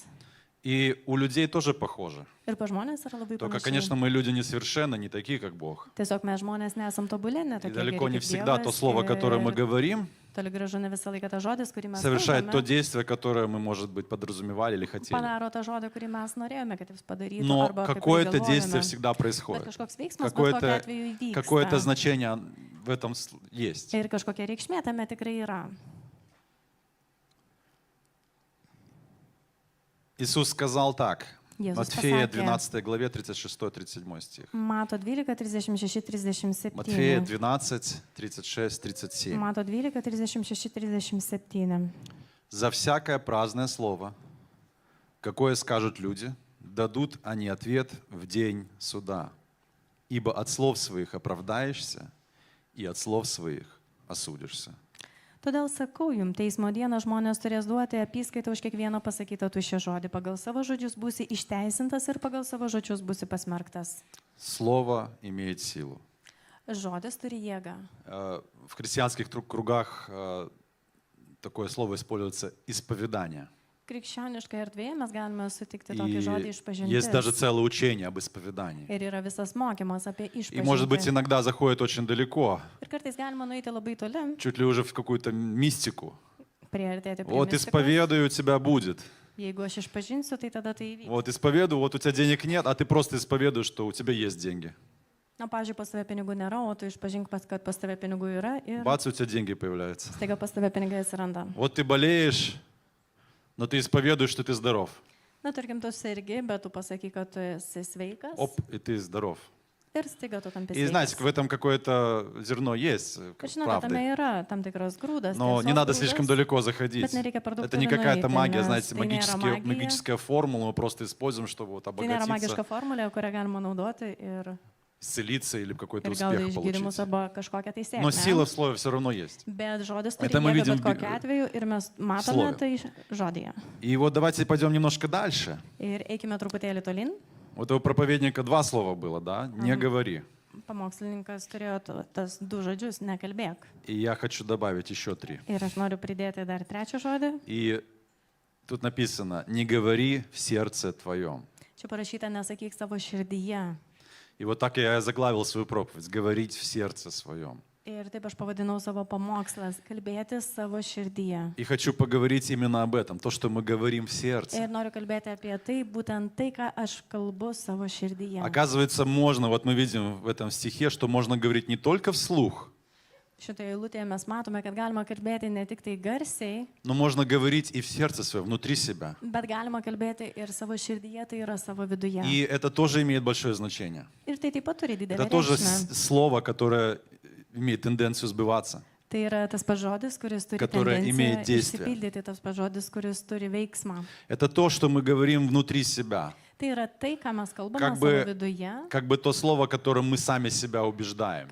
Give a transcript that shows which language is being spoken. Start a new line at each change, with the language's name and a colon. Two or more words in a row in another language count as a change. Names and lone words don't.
Russian: И у людей тоже похоже.
Lithuanian: Ir pa žmonės yra labai
Russian: Только,
Lithuanian: panašiai.
Russian: конечно, мы люди несовершенны, не такие, как Бог.
Lithuanian: Tiesiog mes žmonės nesam tobulė,
Russian: И
Lithuanian: netokie
Russian: далеко не
Lithuanian: geri kaip
Russian: всегда то слово, которое мы
Lithuanian: Dievas.
Russian: говорим,
Lithuanian: Toli gražu ne visą laiką tas žodis, kurį mes
Russian: совершает то
Lithuanian: kalbame,
Russian: действие, которое мы, может быть, подразумевали или хотели.
Lithuanian: padaro tą žodį, kurį mes norėjome, kad jis padarytų.
Russian: Но
Lithuanian: Arba apie kurį
Russian: какое-то действие
Lithuanian: galvojame.
Russian: всегда
Lithuanian: Bet
Russian: происходит.
Lithuanian: kažkoks veiksmas bet kokiu atveju
Russian: Какое-то
Lithuanian: įvyksta.
Russian: значение в этом есть.
Lithuanian: Ir kažkokia reikšmė tame tikrai yra.
Russian: Иисус сказал так.
Lithuanian: Jėzus
Russian: Матфея
Lithuanian: pasakė,
Russian: 12 главе 36-37 стих.
Lithuanian: Mato 12, 36, 37.
Russian: Матфея 12, 36, 37.
Lithuanian: Mato 12, 36, 37.
Russian: «За всякое праздное слово, какое скажут люди, дадут они ответ в день суда. Ибо от слов своих оправдаешься, и от слов своих осудишься».
Lithuanian: Todėl sakau jums, teismo dieną žmonės turės duoti apyskaitą už kiekvieną pasakytą tuščią žodį. Pagal savo žodžius būsi išteisintas ir pagal savo žodžius būsi pasmerktas.
Russian: Слово имеет силу.
Lithuanian: Žodis turi jėgą.
Russian: В христианских кругах такое слово используется «исповедание».
Lithuanian: Krikščioniškai erdvėje mes galime sutikti tokį žodį
Russian: И есть даже
Lithuanian: išpažintis.
Russian: целое учение об исповедании.
Lithuanian: Ir yra visas mokymas apie
Russian: И, может быть,
Lithuanian: išpažinti.
Russian: иногда заходит очень далеко,
Lithuanian: Ir kartais galima nueiti labai toli,
Russian: чуть ли уже в какую-то мистику.
Lithuanian: priartėti prie
Russian: Вот
Lithuanian: mistikos.
Russian: исповедую, у тебя будет.
Lithuanian: Jeigu aš išpažinsiu, tai tada tai įvyks.
Russian: Вот исповедую, вот у тебя денег нет, а ты просто исповедуешь, что у тебя есть деньги.
Lithuanian: Na, pažiūrėjau, pas tave pinigų nėra, o tu išpažink, kad pas tave pinigų yra ir
Russian: Бац, у тебя деньги появляются.
Lithuanian: staiga pas tave pinigai atsiranda.
Russian: Вот ты болеешь, но ты исповедуешь, что ты здоров.
Lithuanian: Na, tarkim, tu sergi, bet tu pasakai, kad tu esi sveikas
Russian: Оп, и ты здоров.
Lithuanian: ir staiga tu tampi
Russian: И знаете,
Lithuanian: sveikas.
Russian: в этом какое-то зерно есть,
Lithuanian: Bet žinote,
Russian: правды.
Lithuanian: tame yra tam tikras grūdas.
Russian: Но не
Lithuanian: tiesos
Russian: надо
Lithuanian: grūdas,
Russian: слишком далеко заходить.
Lithuanian: bet nereikia per daug
Russian: Это не
Lithuanian: toli
Russian: какая-то
Lithuanian: nueiti,
Russian: магия,
Lithuanian: nes
Russian: знаете,
Lithuanian: tai nėra magija.
Russian: магическая формула, мы просто используем, чтобы вот
Lithuanian: Tai nėra magiška
Russian: обогатиться,
Lithuanian: formulė, kurią galima naudoti ir
Russian: исцелиться или какой-то
Lithuanian: gal
Russian: успех
Lithuanian: išgydymus
Russian: получить.
Lithuanian: arba kažkokią tai
Russian: Но сила
Lithuanian: sėkmę.
Russian: в слове все равно есть.
Lithuanian: Bet žodis turi
Russian: Это мы
Lithuanian: jėgą
Russian: видим
Lithuanian: bet kokiu atveju ir mes matome
Russian: слове.
Lithuanian: tai žodyje.
Russian: И вот давайте пойдем немножко дальше.
Lithuanian: Ir eikime truputėlį tolin.
Russian: Вот у проповедника два слова было, да? Не говори.
Lithuanian: Pamokslininkas turėjo tas du žodžius, nekalbėk.
Russian: И я хочу добавить еще три.
Lithuanian: Ir aš noriu pridėti dar trečią žodį.
Russian: И тут написано, не говори в сердце твоем.
Lithuanian: Čia parašyta, nesakyk savo širdyje.
Russian: И вот так я заглавил свою проповедь, говорить в сердце своем.
Lithuanian: Ir taip aš pavadinau savo pamokslas, kalbėti savo širdyje.
Russian: И хочу поговорить именно об этом, то, что мы говорим в сердце.
Lithuanian: Ir noriu kalbėti apie tai, būtent tai, ką aš kalbu savo širdyje.
Russian: Оказывается, можно, вот мы видим в этом стихе, что можно говорить не только вслух,
Lithuanian: Šitoje eilutėje mes matome, kad galima kalbėti ne tik tai garsiai,
Russian: но можно говорить и в сердце своем, внутри себя.
Lithuanian: bet galima kalbėti ir savo širdyje, tai yra savo viduje.
Russian: И это тоже имеет большое значение.
Lithuanian: Ir tai taip pat turi
Russian: Это
Lithuanian: didelę
Russian: тоже
Lithuanian: reikšmę.
Russian: слово, которое имеет тенденцию сбываться.
Lithuanian: Tai yra tas pats žodis, kuris turi
Russian: Которое имеет
Lithuanian: tendenciją
Russian: действие.
Lithuanian: išsipildyti, tas pats žodis, kuris turi veiksmą.
Russian: Это то, что мы говорим внутри себя.
Lithuanian: Tai yra tai, ką mes kalbame
Russian: Как
Lithuanian: savo
Russian: бы,
Lithuanian: viduje,
Russian: как бы то слово, которым мы сами себя убеждаем.